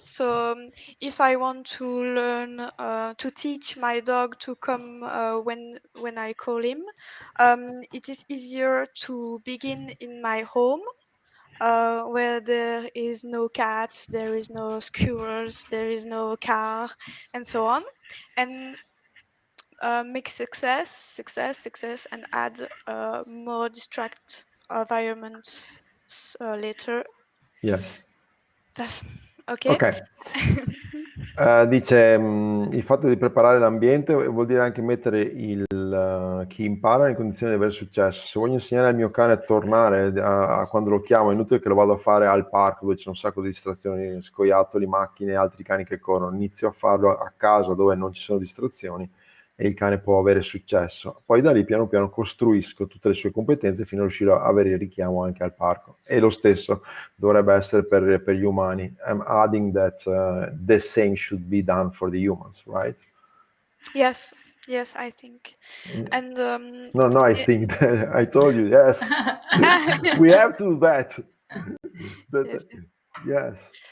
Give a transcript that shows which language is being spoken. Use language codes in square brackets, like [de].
[en] So if I want to learn to teach my dog to come when I call him, it is easier to begin in my home, where there is no cats, there is no squirrels, there is no car, and so on, and make success, and add more distract environment later. Yes. Ok. [it] Dice il fatto di preparare l'ambiente vuol dire anche mettere chi impara in condizioni di avere successo. Se voglio insegnare al mio cane a tornare quando lo chiamo, è inutile che lo vado a fare al parco dove c'è un sacco di distrazioni, scoiattoli, macchine, altri cani che corrono. Inizio a farlo a casa dove non ci sono distrazioni e il cane può avere successo. Poi da lì piano piano costruisco tutte le sue competenze fino a riuscire a avere il richiamo anche al parco. E lo stesso dovrebbe essere per gli umani. [en] I'm adding that the same should be done for the humans, right? Yes, I think. And no, I think that, I told you, yes. We have to do that. Yes.